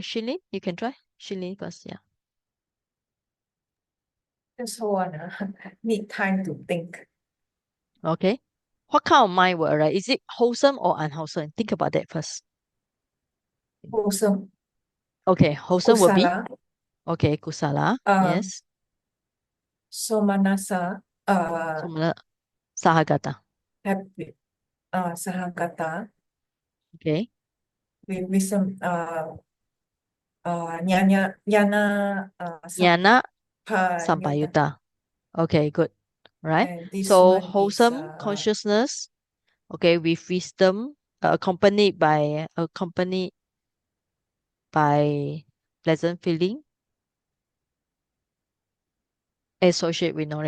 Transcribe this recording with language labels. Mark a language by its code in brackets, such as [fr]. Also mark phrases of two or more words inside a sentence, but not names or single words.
[en] Shilin, you can try. Shilin first, yeah. Just hold on. Need time to think. Okay. What kind of mind word, right? Is it wholesome or unwholesome? Think about that first. Wholesome. Okay, wholesome will be? [pi] Kusala. [en] Okay, kusala. Yes. [pi] Somanasa. Sahagata. [en] Happy. Sahagata. Okay. With some Jnana [pi] Jnana Sampayuta. Sampayuta. [en] Okay, good. Right. And this So one wholesome is consciousness, okay, with wisdom, accompanied by pleasant feeling, associated with knowledge.